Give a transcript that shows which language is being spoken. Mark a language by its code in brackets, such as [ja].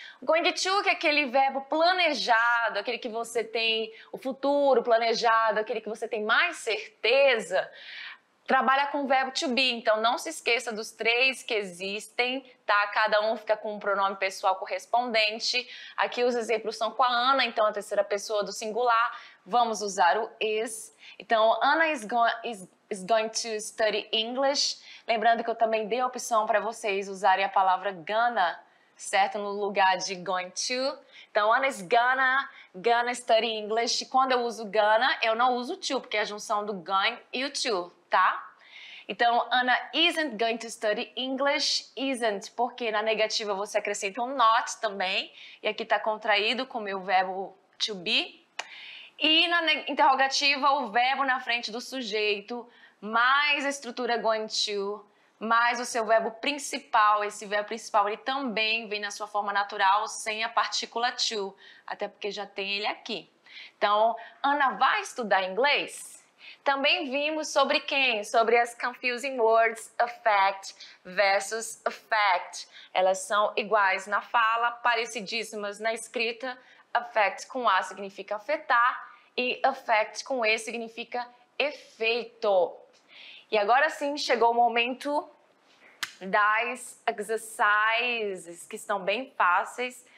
[en] Going to, [pt] que é aquele verbo planejado, aquele que você tem o futuro planejado, aquele que você tem mais certeza, trabalha com o verbo to be. Então, não se esqueça dos três que existem, tá? Cada um fica com um pronome pessoal correspondente. Aqui os exemplos são com a Ana, então a terceira pessoa do singular. Vamos usar o is. Então, [en] Anna is going to study English. [pt] Lembrando que eu também dei a opção para vocês usarem a palavra gonna, certo? No lugar de going to. Então, [en] Anna is gonna study English. [pt] Quando eu uso gonna, eu não uso to, porque é a junção do going e o to, tá? Então, [en] Anna isn't going to study English. [pt] Isn't, porque na negativa você acrescenta um not também. E aqui está contraído com o meu verbo to be. E na interrogativa, o verbo na frente do sujeito, mais a estrutura going to, mais o seu verbo principal. Esse verbo principal ele também vem na sua forma natural, sem a partícula to, até porque já tem ele aqui. Então, Ana vai estudar inglês? Também vimos sobre quem? Sobre as [en] confusing words affect versus affect. [pt] Elas são iguais na fala, parecidíssimas na escrita. Affect com A significa afetar e affect com E significa efeito. E agora sim chegou o momento das exercises que estão bem fáceis.